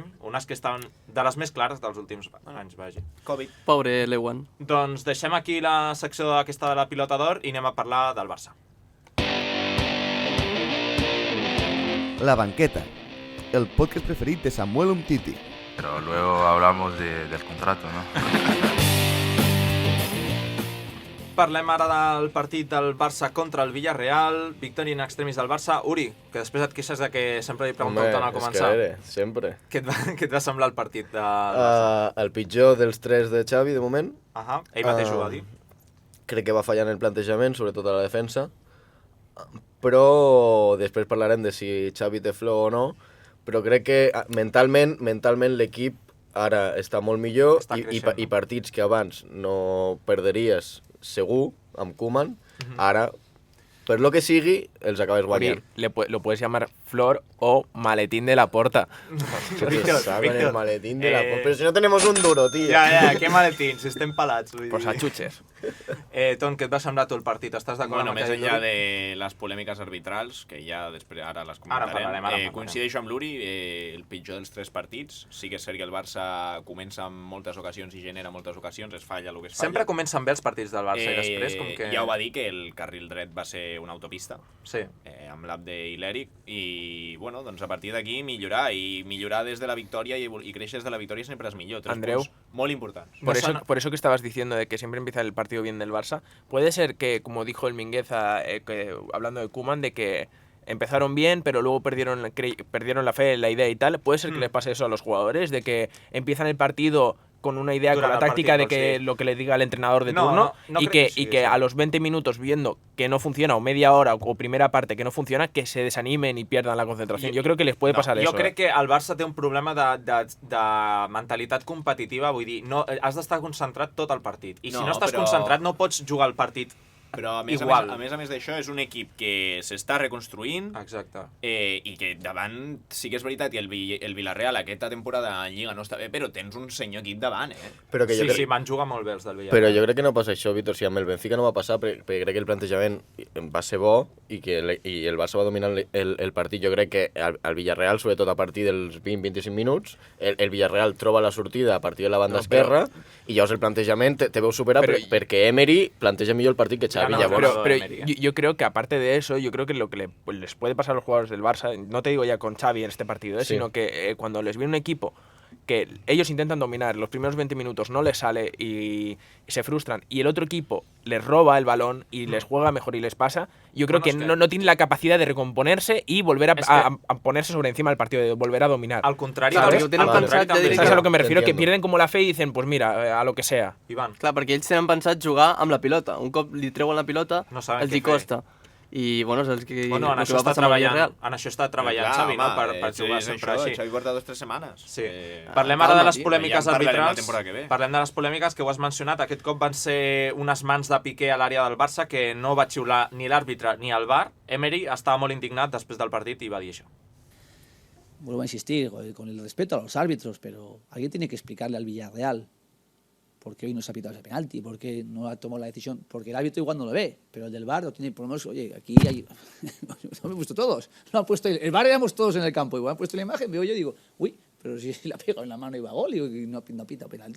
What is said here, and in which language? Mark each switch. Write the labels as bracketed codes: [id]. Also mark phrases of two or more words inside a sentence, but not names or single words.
[ca] Unes que estaven de les més clares dels últims anys, vagi. Covid. Pobre Lewan. Doncs deixem aquí la secció aquesta de la pilota d'or i anem a parlar del Barça. La banqueta, el podcast preferit de Samuel Umtiti. [es] Pero luego hablamos del contrato, ¿no? [ca] Parlem ara del partit del Barça contra el Villarreal, victòria in extremis del Barça. Uri, que després et queixes de que sempre li pregunteu tant al començar. Home, sempre. Què et va semblar el partit del Barça? El pitjor dels 3 de Xavi, de moment. Ell mateix ho va dir. Crec que va fallar en el plantejament, sobretot a la defensa. Però després parlarem de si Xavi té flow o no. Però crec que mentalment l'equip ara està molt millor i partits que abans no perderies segur, amb Koeman, ara, per lo que sigui, els acabes guanyant. [es] Lo puedes llamar Flor o Maletín de la Porta. El maletín de la Porta. Pero si no tenemos un duro, tío. [ca] Ja, què maletín? Si estem pelats. [es] Pues a chuches. [ca] Ton, què et va semblar tu el partit? Estàs d'acord amb més enllà de les polèmiques arbitrals, que ja després ara les comentarem, coincideixo amb l'Uri, el pitjor dels 3 partits. Sí que és cert que el Barça comença en moltes ocasions i genera moltes ocasions, es falla el que es falla. Sempre comencen bé els partits del Barça i després com que... Ja ho va dir que el carril dret va ser una autopista, sí, amb l'Abde i l'Eric, i bueno, doncs a partir d'aquí millorar des de la victòria i créixer des de la victòria sempre és millor. 3 Andreu, punts molt importants. [es] Por eso que estabas diciendo de que siempre empieza el partido bien del Barça, puede ser que, como dijo el Mingueza, hablando de Koeman, de que empezaron bien, pero luego perdieron la fe, la idea y tal. ¿Puede ser que les pase eso a los jugadores? De que empiezan el partido con una idea, con la táctica de que lo que le diga el entrenador de turno y que a los 20 minutos viendo que no funciona, o media hora o primera parte que no funciona, que se desanimen y pierdan la concentración. [ca] Jo crec que [es] les puede pasar eso. [ca] Jo crec que el Barça té un problema de mentalitat competitiva, vull dir, has d'estar concentrat tot el partit. I si no estàs concentrat no pots jugar el partit. Però a més d'això és un equip que s'està reconstruint. Exacte. I que davant sí que és veritat, i el Villarreal aquesta temporada en Lliga no està bé, però tens un senyor equip davant, Sí, van jugar molt bé els del Villarreal. Però jo crec que no passa això, Víctor, si amb el Benfica no va passar, perquè crec que el plantejament va ser bo i el Barça va dominar el partit. Jo crec que el Villarreal, sobretot a partir dels 20-25 minuts, el Villarreal troba la sortida a partir de la banda esquerra i llavors el plantejament te veu superar perquè Emery planteja millor el partit que Xavi. [es] Pero yo creo que aparte de eso, yo creo que lo que les puede pasar a los jugadores del Barça, no te digo ya con Xavi en este partido, sino que cuando les viene un equipo que ellos intentan dominar, los primeros 20 minutos no les sale y se frustran, y el otro equipo les roba el balón y les juega mejor y les pasa, yo creo que no tienen la capacidad de recomponerse y volver a ponerse sobre encima del partido, de volver a dominar. Al contrario, ¿sabes a lo que me refiero? Que pierden como la fe y dicen, pues mira, a lo que sea. Ivan. [ca] Clar, perquè ells tenen pensat jugar amb la pilota. Un cop li treuen la pilota, els hi costa. I, bueno, és el que va passar amb el Villarreal. En això està treballant Xavi, no? Per jugar sempre així. Xavi porta 2 o 3 setmanes. Sí. Parlem ara de les polèmiques arbitrals. Parlem de les polèmiques que ho has mencionat. Aquest cop van ser unes mans de Piqué a l'àrea del Barça que no va xiular ni l'àrbitre ni el VAR. Emery estava molt indignat després del partit i va dir això. [es] Vuelvo a insistir, con el respeto a los árbitros, pero alguien tiene que explicarle al Villarreal ¿por qué hoy no se ha pitado ese penalti? ¿Por qué no ha tomado la decisión? Porque el árbitro igual no lo ve, pero el del VAR lo tiene, por lo menos, oye, aquí hay... lo han puesto todos. Lo han puesto, el VAR éramos todos en el campo, igual han puesto la imagen, veo yo y digo, uy, pero si la pegado en la mano y va a gol, y no ha pitado penalti.